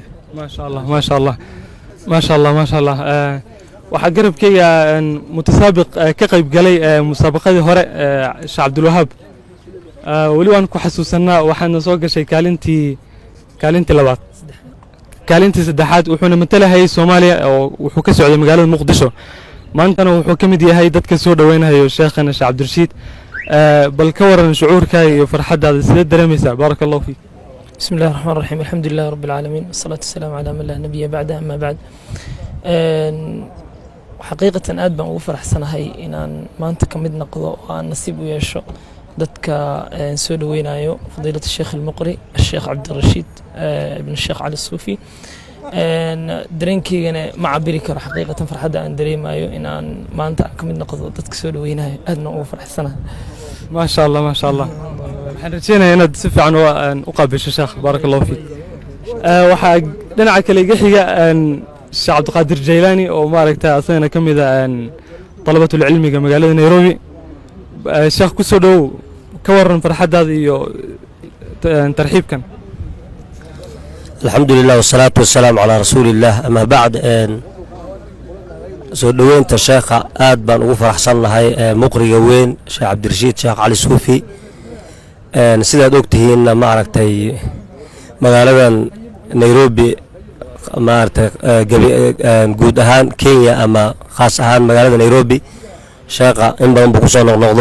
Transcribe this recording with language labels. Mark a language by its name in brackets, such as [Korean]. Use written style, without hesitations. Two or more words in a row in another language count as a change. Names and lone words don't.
[Arabic] ما شاء الله ما شاء الله ما شاء الله ما شاء الله [Somali] waxa garabkayga mutasaabiq ka qayb galay musaabaqadii hore Sheekh Abdul Wahhab wali waan ku xasuusanaa waxaan soo gashay kaalintii labaad kaalintii saddexaad wuxuuna matalahay Soomaaliya oo wuxuu ka socday magaalada Muqdisho maantana wuxuu ka mid yahay dadka soo dhaweynayo sheekhana Sheekh Cabdirashiid bal ka waran shucuurka iyo farxadaada sidee dareemaysaa [Arabic] بارك الله فيك بسم الله الرحمن الرحيم الحمد لله رب العالمين والصلاة والسلام على من لا نبي بعده أما بعد [Somali] حقيقة aad baan ugu faraxsanahay inaan maanta ka mid noqdo oo aan nasiib u yeesho dadka soo dhaweynayo fadiilada Sheekh al-Muqri Sheekh Cabdirashiid ibn Sheekh Ali Suufi dareenkaygana ma cabiri karo xaqiiqatan farxadda aan dareemayo inaan maanta ka mid noqdo dadka soo dhaweynayo aadna ugu faraxsanahay [Arabic] ما شاء الله ما شاء الله [Somali] waxaan rajeynayaa inaad si fiican u qaabisho sheekh [Arabic] بارك الله فيك [Somali] waxa dhinaca kale iga xiga Sheekh Cabdiqaadir Jaylaani oo maaragtay asagana kamid ah talabatul cilmiga magaalada Nairobi sheekh ku soo dhaw ka waran farxadaada iyo tarxiibkan [Arabic] الحمد لله والصلاة والسلام على رسول الله أما بعد [Somali] soo dhaweynta sheekha aad baan ugu faraxsannahay muqriga weyn sheekh cabdirashiid sheekh cali suufi sidaad ogtihiinna maaragtay magaaladan Nairobi maaragtay guud ahaan Kenya ama khaas ahaan magaalada Nairobi sheekha in badan buu ku soo noqnoqdo